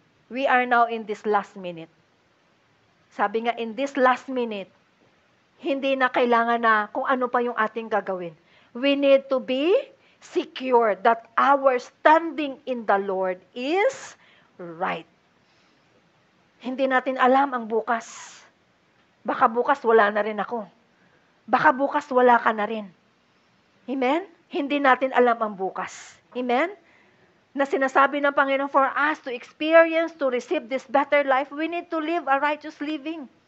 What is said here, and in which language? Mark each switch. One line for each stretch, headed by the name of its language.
English: We are now in this last minute.
Filipino: Sabi nga,
English: in this last minute,
Filipino: hindi na kailangan na kung ano pa yung ating gagawin.
English: We need to be secure that our standing in the Lord is right.
Filipino: Hindi natin alam ang bukas. Baka bukas wala na rin ako. Baka bukas wala ka na rin. Amen? Hindi natin alam ang bukas. Amen? Na sinasabi ng Panginoon,
English: for us to experience, to receive this better life, we need to live a righteous living.